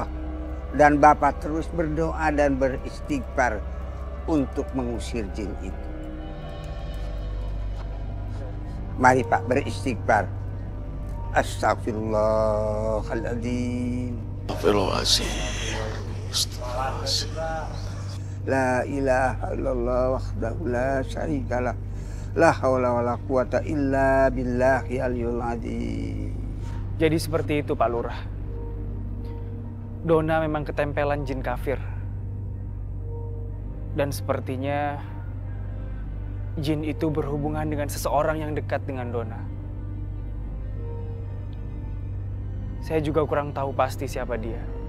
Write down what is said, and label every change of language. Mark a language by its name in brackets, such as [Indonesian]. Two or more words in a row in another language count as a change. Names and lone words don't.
[Indonesian] Dan Bapak terus berdoa dan beristighfar untuk mengusir jin itu. Mari Pak beristighfar. [Arabic] أستغفر الله العظيم. أستغفر الله العظيم. لا إله إلا الله وحده لا شريك له. لا حول ولا قوة إلا بالله العلي العظيم. [Indonesian] Jadi seperti itu Pak Lurah. Dona memang ketempelan jin kafir. Dan sepertinya jin itu berhubungan dengan seseorang yang dekat dengan Dona. Saya juga kurang tahu pasti siapa dia.